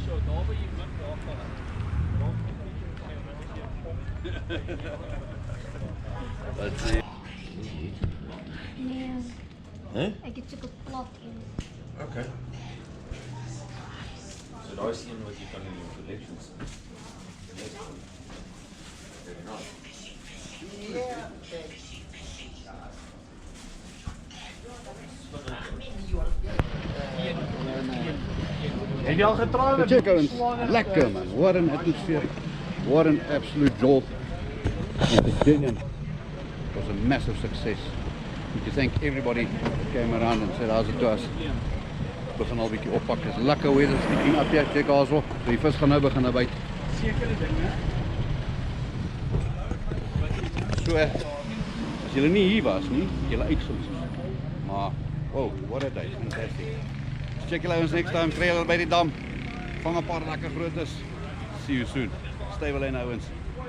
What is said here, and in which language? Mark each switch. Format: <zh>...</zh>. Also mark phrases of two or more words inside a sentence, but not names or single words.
<en>Let's see.</en> <af>Nee, Huh? ek het soek 'n plak in. Okay. So daai is een wat jy kan in jou collection sit.</af> <en>Very nice.</en> <af>Het jy al getrou? Check ouens, lekker man,</af> <en>what an atmosphere, what an absolute jolt. And the dinner was a massive success. You can thank everybody that came around and said how's it to us.</en> <af>Begin al 'n bietjie oppak, is lekker weer, is die up hier, check daarso. So die vis gaan nou begin byt. Sekere dinge. So, as julle nie hier was nie, het julle uitgemis. Maar,</af> <en>wow, what a day, fantastic.</en> <af>Check julle ons</af> <en>next time,</en> <af>kry julle by die dam. Vang 'n paar lekker grootes.</af> <en>See you soon. Stay well in ouens.</en>